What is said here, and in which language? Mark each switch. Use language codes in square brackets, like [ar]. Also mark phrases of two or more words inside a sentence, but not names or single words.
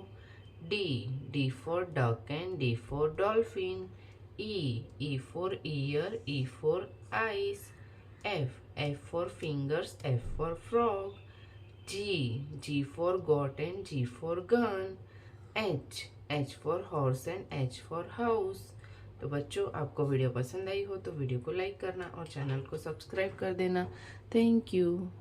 [en] D for duck and D for dolphin. E for ear, E for eyes. F for fingers, F for frog. G for goat and G for gun. H for horse and H for house. [hi] तो बच्चों, आपको वीडियो पसंद आई हो तो वीडियो को लाइक करना और चैनल को सब्सक्राइब कर देना। [en] Thank you.